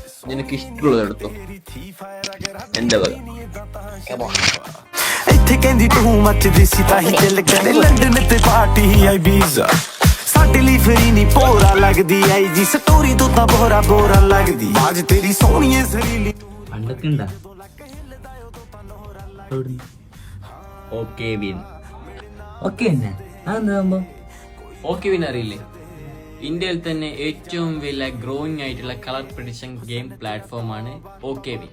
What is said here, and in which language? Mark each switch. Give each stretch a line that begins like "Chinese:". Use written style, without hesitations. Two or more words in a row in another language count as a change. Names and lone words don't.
Malayalam: നിനക്ക് ഇഷ്ടമുള്ളത് എടുത്തോ, എന്റെ വക.
Punjabi: ਇੱਥੇ ਕਹਿੰਦੀ ਤੂੰ ਮੱਚਦੀ ਸੀ ਤਾਂ ਹੀ ਦਿਲ ਕਰੇ ਲੰਡਨ ਤੇ ਪਾਰਟੀ ਆਈ ਵੀਜ਼ਾ ਸਾਡੇ ਲਈ ਫਰੀ ਨਹੀਂ ਪੋਰਾ ਲੱਗਦੀ ਆਈ ਜੀ ਸਟੋਰੀ ਤੋਂ ਤਾਂ ਬੋਰਾ ਲੱਗਦੀ ਅੱਜ ਤੇਰੀ ਸੋਹਣੀਏ ਜ਼ਰੀਲੀ
Malayalam: പണ്ടൊക്കെ ഉണ്ടാ ഓക്കെ വിൻ. ഓക്കെ തന്നെ അതെന്താകുമ്പോ ഓക്കെ വിൻ അറിയില്ലേ? ഇന്ത്യയിൽ തന്നെ ഏറ്റവും വലിയ ഗ്രോയിങ് ആയിട്ടുള്ള
English: color prediction game
Malayalam: പ്ലാറ്റ്ഫോമാണ് ഓക്കെ വിൻ.